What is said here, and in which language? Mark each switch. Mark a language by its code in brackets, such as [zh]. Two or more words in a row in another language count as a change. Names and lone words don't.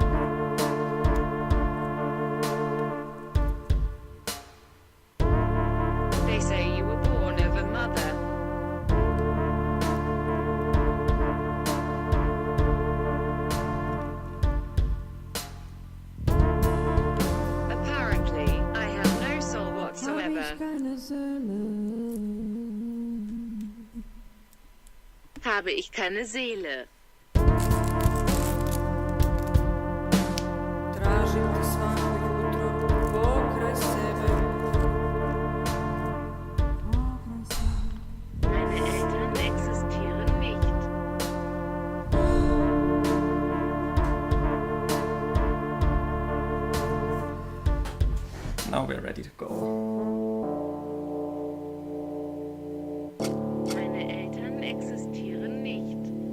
[en] They say you were born of a mother. Apparently, I have no soul whatsoever. [de] Habe ich keine Seele. [hr] Tražim te svako jutro pokraj sebe. [de] Meine Eltern existieren nicht. [en] Now we're ready to go. [de] Meine Eltern existieren nicht.